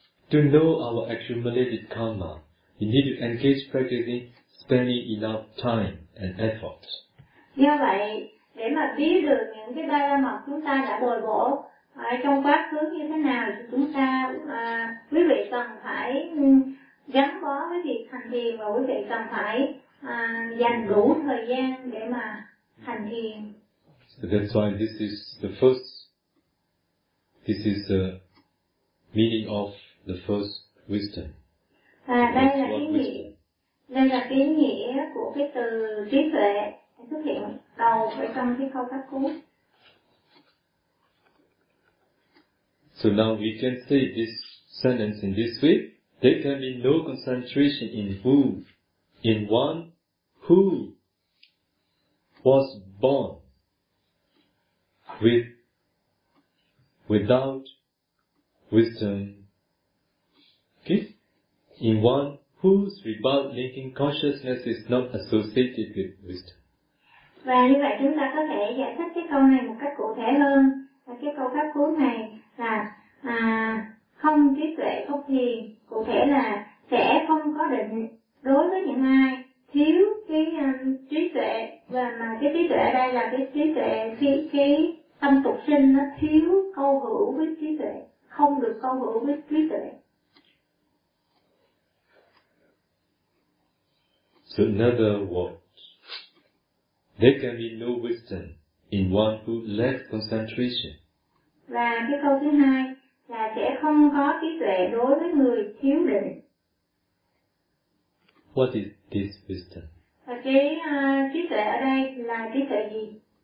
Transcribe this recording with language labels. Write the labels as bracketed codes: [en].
[en] To know our accumulated karma, we need to engage practicing, spending enough time and effort. [vi] Do vậy, để mà biết được những cái ba la mật chúng ta đã bồi bổ trong quá khứ như thế nào thì chúng ta, quý vị cần phải gắn bó với việc hành thiền và quý vị cần phải dành đủ thời gian để mà hành thiền. [en] So that's why this is the first, this is the meaning of the first wisdom. [vi] À, đây là ý nghĩa, đây là ý nghĩa của cái từ trí tuệ xuất hiện đầu ở trong cái câu pháp cú. [en] So now we can say this sentence in this way. There can be no concentration in who, in one who was born with, without wisdom. Okay? In one whose rebirth making consciousness is not associated with wisdom. [vi] Và như vậy chúng ta có thể giải thích cái câu này một cách cụ thể hơn. Và cái câu pháp cuối này là không trí tuệ không thiền, cụ thể là sẽ không có định đối với những ai thiếu cái trí tuệ, và mà cái trí tuệ ở đây là cái trí tuệ khi cái tâm tục sinh nó thiếu câu hữu với trí tuệ, không được câu hữu với trí tuệ. [en] So another word, there can be no wisdom in one who lacks concentration. [vi] Và cái câu thứ hai là sẽ không có trí tuệ đối với người thiếu định. [en] What is this wisdom? [vi] Và cái trí tuệ ở đây là trí tuệ gì?